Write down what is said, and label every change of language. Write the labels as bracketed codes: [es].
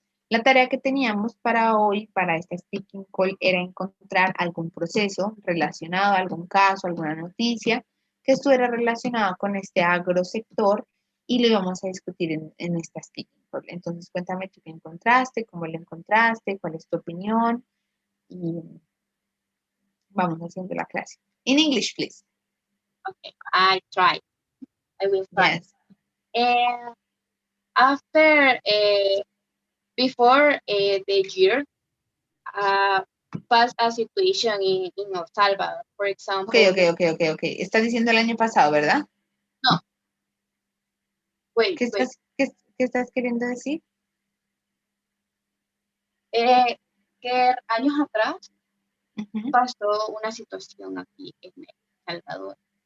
[es] La tarea que teníamos para hoy, para esta speaking call, era encontrar algún proceso relacionado, algún caso, alguna noticia que estuviera relacionado con este agrosector y lo íbamos a discutir en esta speaking Entonces, cuéntame tú qué encontraste, cómo lo encontraste, cuál es tu opinión y vamos haciendo la clase. [en] In English, please. Okay, I try. I will try. Yes. And after, before the year, past a situation in El Salvador, for example. Ok. [es] Estás diciendo el año pasado, ¿verdad? [en] No, wait. [es] ¿Qué estás queriendo decir? Que años atrás pasó una situación aquí en El Salvador.